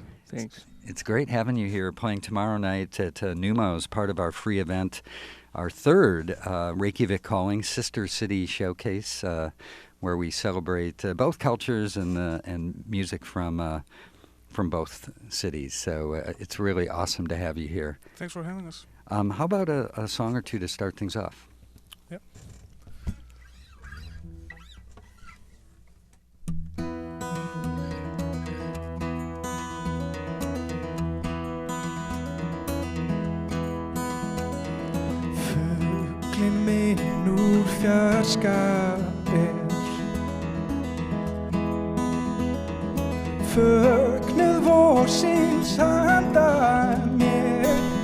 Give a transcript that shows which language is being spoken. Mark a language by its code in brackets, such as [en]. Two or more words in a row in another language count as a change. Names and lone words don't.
[en] It's great having you here, playing tomorrow night at Numo's, part of our free event, our third Reykjavik Calling Sister City Showcase, where we celebrate both cultures and music from both cities. So it's really awesome to have you here. Thanks for having us. How about a song or two to start things off? Yep. [is] Fuglinn minn úr fjarska Fögnuð vorsins handa mér